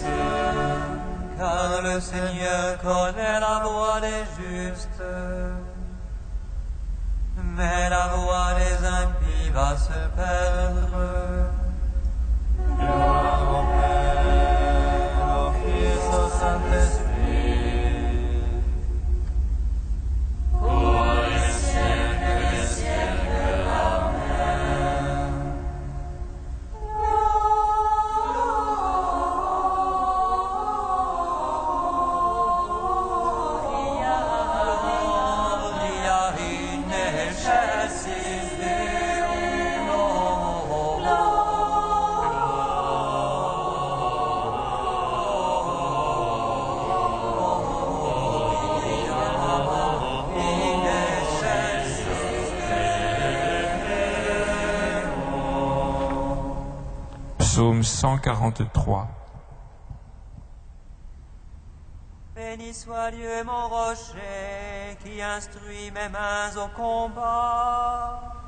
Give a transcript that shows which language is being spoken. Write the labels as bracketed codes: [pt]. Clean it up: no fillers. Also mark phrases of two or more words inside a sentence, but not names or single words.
[fr] Car le Seigneur connaît la voie des justes, mais la voie des impies va se perdre. Gloire au Père, au Fils, au Saint-Esprit, pour les siècles, Amen. [la] Gloria in excelsis Deo. In excelsis [fr] Psaume 143. Béni soit Dieu mon rocher, qui instruit mes mains au combat.